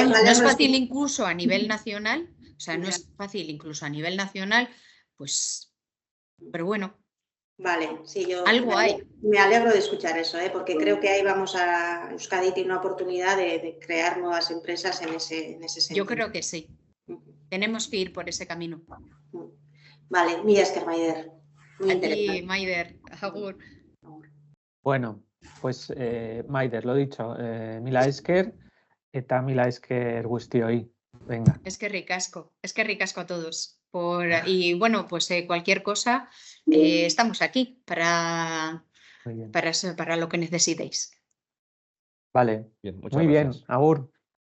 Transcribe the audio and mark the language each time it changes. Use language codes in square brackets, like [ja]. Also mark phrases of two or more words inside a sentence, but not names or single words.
[es] No es fácil incluso a nivel nacional, o sea, no es fácil incluso a nivel nacional, pues, pero bueno. Vale, sí, yo algo hay. Me alegro de escuchar eso, porque creo que ahí vamos a Euskadi tiene una oportunidad de crear nuevas empresas en ese sentido. Yo creo que sí. Tenemos que ir por ese camino. Vale, [eu] mila esker, Maider. [es] A ti, Maider. Agur. Bueno, pues Maider, lo dicho, [eu] mila esker eta mila esker guztioi. [es] Venga. Es que ricasco a todos. Y bueno, pues cualquier cosa, estamos aquí para lo que necesitéis. Vale, bien, muy bien, [eu] agur.